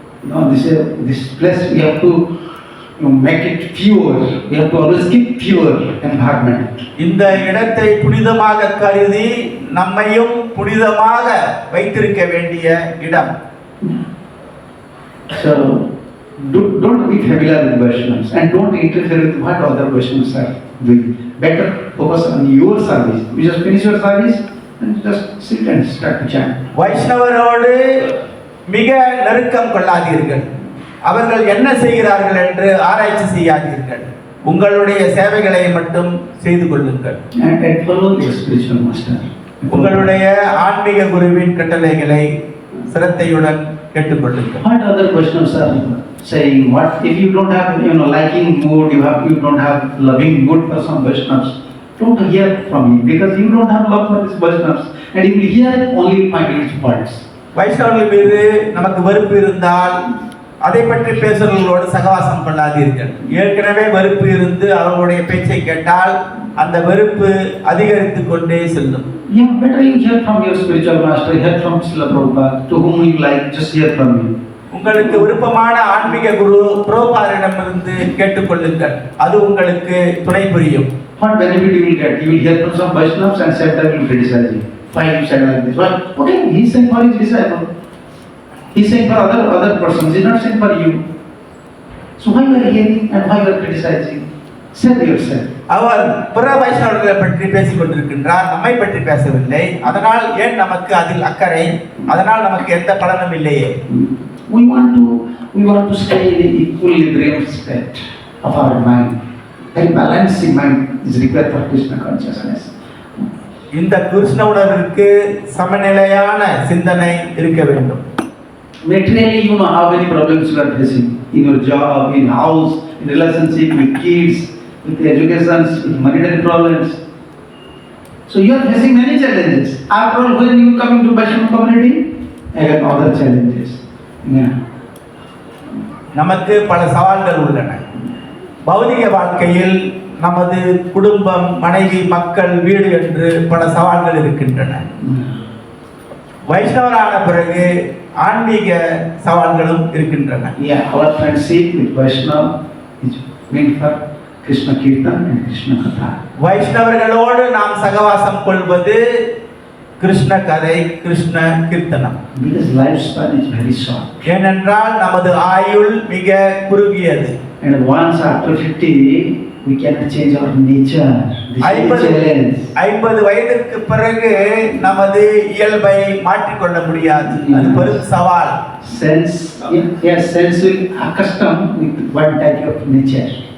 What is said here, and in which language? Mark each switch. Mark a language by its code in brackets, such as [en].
[en] No, this place we have to make it pure. We have to always keep pure environment. [ta] இந்த இடத்தை புனிதமாக கருதி நம்மையும் புனிதமாக வைத்திருக்க வேண்டிய இடம். [en] So don't be familiar with Vaishnavas and don't interfere with what other Vaishnavas are doing. Better focus on your service. You just finish your service and just sit and start to chant. [ta] வைஷ்ணவரோடு மிக நெருக்கம் கொள்ளாதீர்கள். அவர்கள் என்ன செய்கிறார்கள் என்று ஆராய்ச்சி செய்யாதீர்கள். உங்களுடைய சேவைகளை மட்டும் செய்து கொள்ளுங்கள். [en] And follow your spiritual master. [ta] உங்களுடைய ஆன்மீக குருவின் கட்டளைகளை சிரத்தையுடன் கேட்டுக்கொள்ளுங்கள். [en] What other Vaishnavas are saying? What if you don't have liking mood, you don't have loving mood for some Vaishnavas? Don't hear from him because you don't have love for these Vaishnavas, and you will hear only find its faults. [ta] வைஷ்ணவர்கள் மீது நமக்கு வெறுப்பு இருந்தால் அதை பற்றி பேசுகிறவர்களோடு சகவாசம் கொள்ளாதீர்கள். ஏற்கனவே வெறுப்பு இருந்து அவர்களுடைய பேச்சை கேட்டால் அந்த வெறுப்பு அதிகரித்து கொண்டே செல்லும். [en] Yeah, better you hear from your spiritual master, hear from Srila Prabhupada, to whom you like, just hear from him. [ta] உங்களுக்கு விருப்பமான ஆன்மீக குரு பிரபுபாதரிடமிருந்து கேட்டுக்கொள்ளுங்கள், அது உங்களுக்கு துணை புரியும். [en] What benefit you will get? You will hear from some Vaishnavas and Santa will criticize you. Why you said like this? Well, okay, he is saying for his disciple. He is saying for other persons. He is not saying for you. So why you are hearing and why you are criticizing? Save yourself. [ta] அவர் பிற வைஷ்ணவர்களை பற்றி பேசிக் கொண்டிருக்கின்றார், நம்மை பற்றி பேசவில்லை. அதனால் ஏன் நமக்கு அதில் அக்கறை? அதனால் நமக்கு எந்த பலனும் இல்லையே. [en] We want to stay in the equilibrium state of our mind. Very balancing mind is required for Krishna consciousness. [ta] இந்த கிருஷ்ண உணர்விற்கு சமநிலையான சிந்தனை இருக்க வேண்டும். [en] Materially, you know how many problems you are facing in your job, in house, in relationship with kids, with education, with monetary problems. So you are facing many challenges. After all, when you come into Vaishnava community, again other challenges. Yeah. [ta] நமக்கு பல சவால்கள் உள்ளன. பௌதிக வாழ்க்கையில் நமது குடும்பம், மனைவி, மக்கள், வீடு என்று பல சவால்கள் இருக்கின்றன. வைஷ்ணவரான பிறகு ஆன்மீக சவால்களும் இருக்கின்றன. [en] Yeah, our friendship with Vaishnava is meant for Krishna Kirtan and Krishna Katha. [ta] வைஷ்ணவர்களோடு நாம் சகவாசம் கொள்வது கிருஷ்ண கதை, கிருஷ்ண கீர்த்தனம். [en] Because lifespan is very short. [ta] ஏனென்றால் நமது ஆயுள் மிக குறுகியது. [en] And once after 50, we cannot change our nature. This is the challenge. [ta] 50 வயதிற்கு பிறகு நமது இயல்பை மாற்றிக்கொள்ள முடியாது. அது பெரும் சவால். [en] Sense will accustom with one type of nature.